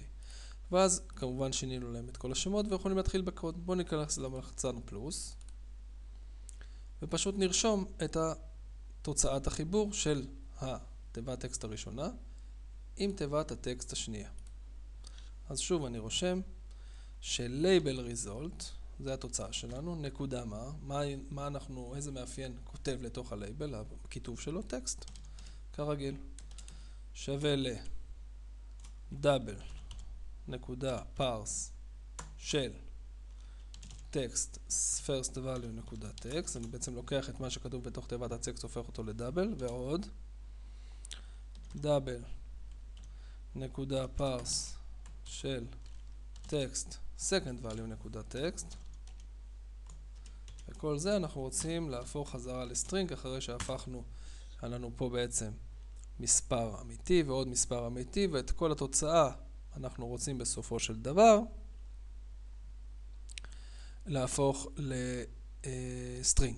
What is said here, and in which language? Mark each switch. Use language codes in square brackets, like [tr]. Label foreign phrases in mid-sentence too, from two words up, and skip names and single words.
[he] ואז כמובן שינינו להם את כל השמות ויכולים להתחיל בקוד. בואו ניכנס ללחצן פלוס ופשוט נרשום את תוצאת החיבור של התיבת הטקסט הראשונה עם תיבת הטקסט השנייה. אז שוב אני רושם של- [en] label result, [he] זה התוצאה שלנו, נקודה מה אנחנו, איזה מאפיין כותב לתוך ה-label, הכיתוב שלו, טקסט, כרגיל, שווה ל- [en] double נקודה parse [he] של טקסט [en] first value [he] נקודה טקסט, אני בעצם לוקח את מה שכתוב בתוך תיבת הטקסט, הופך אותו לדאבל, ועוד [en] double נקודה parse [he] של טקסט [en] second value [he] נקודה טקסט, וכל זה אנחנו רוצים להפוך חזרה לסטרינג, אחרי שהפכנו, היה לנו פה בעצם מספר אמיתי ועוד מספר אמיתי, ואת כל התוצאה אנחנו רוצים בסופו של דבר להפוך לסטרינג.